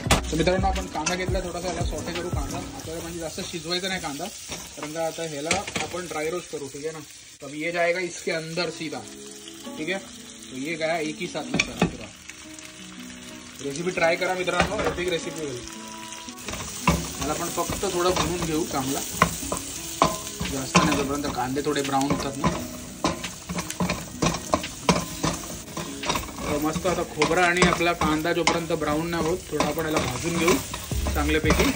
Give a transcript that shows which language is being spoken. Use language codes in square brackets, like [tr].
[mr] तर मित्रांनो आपण कांदा घेतला थोडासा, याला सॉटे करू कांदा. आपल्याला म्हणजे जास्त शिजवायचा नाही कांदा, कारण का आता ह्याला आपण ड्राई रोस्ट करू. [hi] ठीक है ना. तो ये जाएगा इसके अंदर सीधा. ठीक है, तो ये गया एक ही साथ में सारा पूरा. [mr] रेसिपी ट्राय करा मित्रांनो, एपिक रेसिपी होईल. याला आपण फक्त थोडं भरून घेऊ चांगला, जास्त नाही, जोपर्यंत कांदे थोडे ब्राऊन होतात ना. मस्त आता खोबरा आणि आपला कांदा जोपर्यंत ब्राऊन नाही होत थोडा आपण याला भाजून घेऊ चांगल्यापैकी.